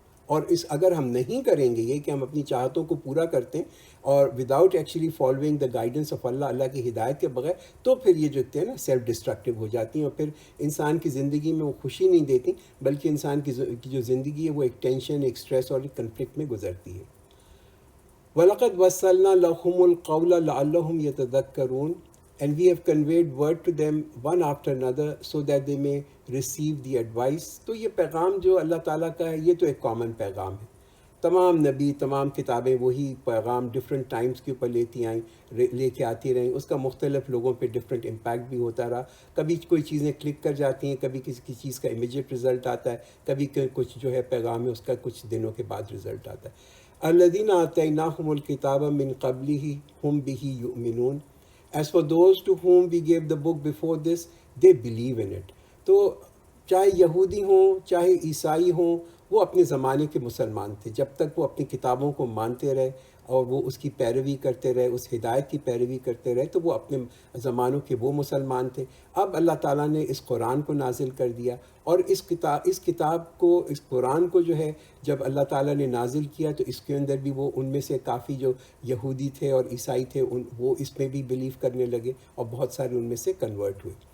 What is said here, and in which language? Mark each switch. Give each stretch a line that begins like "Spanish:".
Urdu: اور اگر ہم نہیں کریں گے یہ کہ ہم اپنی چاہتوں کو پورا کرتے ہیں اور
English: without actually following the guidance of Allah,
Urdu: اللہ کی ہدایت کے بغیر، تو پھر یہ جو ہے نا سیلف ڈسٹرکٹیو ہو جاتی ہیں، اور پھر انسان کی زندگی میں وہ خوشی نہیں دیتی، بلکہ انسان کی جو زندگی ہے وہ ایک ٹینشن، ایک اسٹریس اور ایک کنفلکٹ میں گزرتی ہے.
Arabic: وَلَقَدْ وَصَّلْنَا لَهُمُ الْقَوْلَ لَعَلَّهُمْ يَتَذَكَّرُونَ.
English: And we have conveyed word to them one after another so that they may receive the advice.
Urdu: تو یہ پیغام جو اللہ تعالیٰ کا ہے یہ تو ایک کامن پیغام ہے. تمام نبی، تمام کتابیں وہی پیغام ڈفرینٹ ٹائمز کے اوپر لے کے آتی رہیں. اس کا مختلف لوگوں پہ ڈفرینٹ امپیکٹ بھی ہوتا رہا. کبھی کوئی چیزیں کلک کر جاتی ہیں، کبھی کسی چیز کا امیجیٹ رزلٹ آتا ہے، کبھی کچھ جو ہے پیغام ہے اس کا کچھ دنوں کے بعد رزلٹ آتا ہے.
Arabic: الذین آتیناہم الکتاب من قبلہ ہم بہ یؤمنون.
English: As for those to whom we gave the book before this, they believe in it.
Urdu: تو چاہے یہودی ہوں، چاہے عیسائی ہوں، وہ اپنے زمانے کے مسلمان تھے. جب تک وہ اپنی کتابوں کو مانتے رہے اور وہ اس کی پیروی کرتے رہے، اس ہدایت کی پیروی کرتے رہے، تو وہ اپنے زمانوں کے وہ مسلمان تھے. اب اللہ تعالیٰ نے اس قرآن کو نازل کر دیا، اور اس کتاب کو، اس قرآن کو جو ہے جب اللہ تعالیٰ نے نازل کیا تو اس کے اندر بھی وہ ان میں سے کافی جو یہودی تھے اور عیسائی تھے وہ اس میں بھی بلیو کرنے لگے، اور بہت سارے ان میں سے کنورٹ ہوئے.